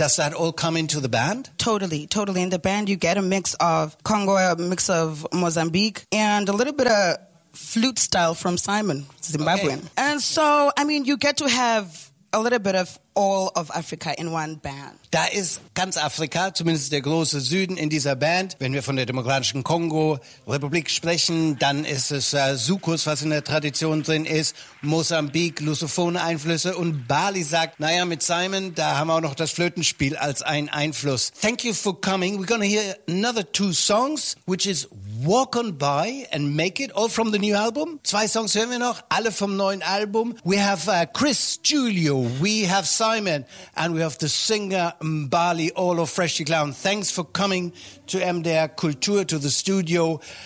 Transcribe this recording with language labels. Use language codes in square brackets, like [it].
[en] Does that all come into the band? Totally, totally. In the band, you get a mix of Congo, a mix of Mozambique, and a little bit of flute style from Simon, Zimbabwean. Okay. And so, I mean, you get to have a little bit of all of Africa in one band. [de] Da ist ganz Afrika, zumindest der große Süden in dieser Band. Wenn wir von der Demokratischen Kongo-Republik sprechen, dann ist es Soukous, was in der Tradition drin ist, Mosambik, lusophone Einflüsse und Bali sagt, naja, mit Simon, da haben wir auch noch das Flötenspiel als einen Einfluss. [en] Thank you for coming. We're gonna hear another two songs, which is Walk On By and Make It, all from the new album. [de] Zwei Songs hören wir noch, alle vom neuen Album. [en] We have Chris Julio, we have Simon, and we have the singer Mbali, all of Freshly Clown. Thanks for coming to MDR Kultur, to the studio.